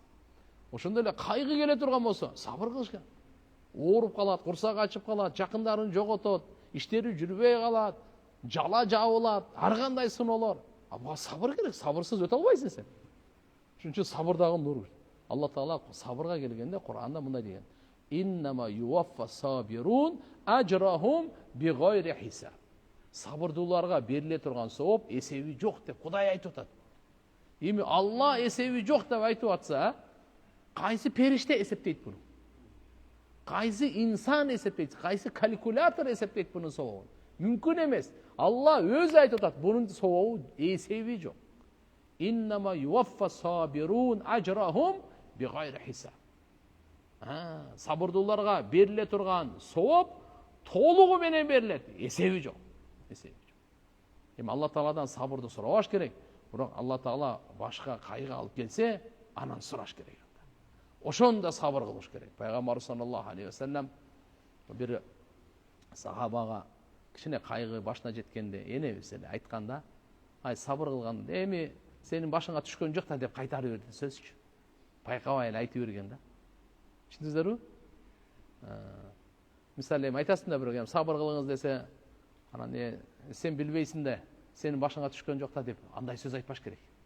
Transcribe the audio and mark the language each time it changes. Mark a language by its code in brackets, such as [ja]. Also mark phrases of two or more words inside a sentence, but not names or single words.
[ky] Ошондой эле кайгы келе турган болсо сабыр кылыш керек. Ооруп калат, курсагы ачып калат, жакындарын жоготот, иштери жүрбөй калат, жала жабылат, ар кандай сыноолор. Буга сабыр керек, сабырсыз өтө албайсың сен. Ошон үчүн сабырдагы нур. Алла таала сабырга келгенде Куранда мындай деген: [ar] «إنما يوفى الصابرون أجرهم بغير حساب». [ky] Сабырдууларга бериле турган сооп эсеби жок деп Кудай айтып атат. Эми Алла эсеби жок деп айтып атса, кайсы периште эсептейт буну? Кайсы инсан эсептейт, кайсы калькулятор эсептейт бунун сообун? Мүмкүн эмес. Алла өзү айтып атат, бунун сообу эсеби жок. [ar] إنما يوفى الصابرون أجرهم بغير حساب. [ky] Сабырдууларга бериле турган сооп толугу менен берилет, эсеби жок. Эсеби жок. Эми Алла Тааладан сабырды сурабаш керек. Бирок Алла Таала башка кайгы алып келсе, анан сураш керек. Ошондо сабыр кылыш керек. Пайгамбар [ar] صلى الله عليه وسلم [ky] Бир сахабага кичине кайгы башына жеткенде энебиз эле айтканда, ай сабыр кылганда эми сенин башыңа түшкөн жок да деп кайтарып берди сөзчү. Байкабай эле айтып берген да. Түшүндүңүздөрбү? Мисалы эми айтасың да бирөөгө сабыр кылыңыз десе, анан сен билбейсиң да, сенин башыңа түшкөн жок да деп андай сөз айтпаш керек.